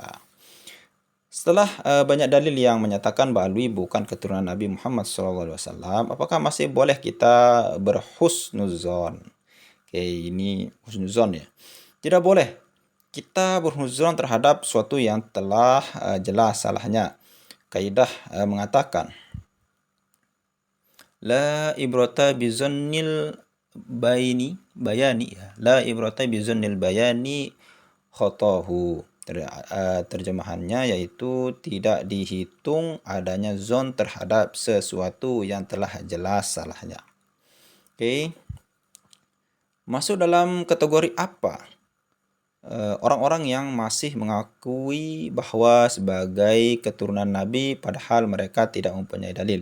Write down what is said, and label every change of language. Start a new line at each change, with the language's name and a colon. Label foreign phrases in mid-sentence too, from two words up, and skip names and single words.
Indonesian: Setelah banyak dalil yang menyatakan bahwa Alwi bukan keturunan Nabi Muhammad SAW, apakah masih boleh kita berhusnuzon? Oke, ini husnuzon ya. Tidak boleh kita berhusnuzon terhadap suatu yang telah jelas salahnya. Kaidah mengatakan,
Arabic: لا عبرة بالظن البين، لا عبرة بالظن البين خطؤه.
Indonesian: Terjemahannya yaitu tidak dihitung adanya zon terhadap sesuatu yang telah jelas salahnya. Oke. Masuk dalam kategori apa? Orang-orang yang masih mengakui bahwa sebagai keturunan Nabi padahal mereka tidak mempunyai dalil.